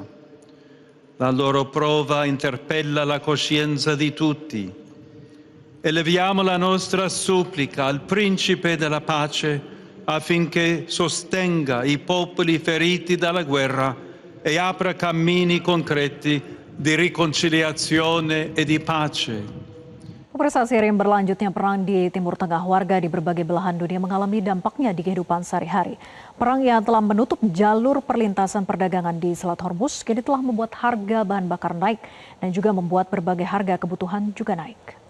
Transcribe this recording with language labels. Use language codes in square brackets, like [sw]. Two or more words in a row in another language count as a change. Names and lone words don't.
[it] La loro prova interpella la coscienza di tutti. Eleviamo la nostra supplica al Principe della Pace affinché sostenga i popoli feriti dalla guerra e apra cammini concreti di riconciliazione e di pace. [id] Pemirsa, seiring berlanjutnya perang di Timur Tengah, warga di berbagai belahan dunia mengalami dampaknya di kehidupan sehari-hari. Perang yang telah menutup jalur perlintasan perdagangan di Selat Hormuz kini telah membuat harga bahan bakar naik dan juga membuat berbagai harga kebutuhan juga naik.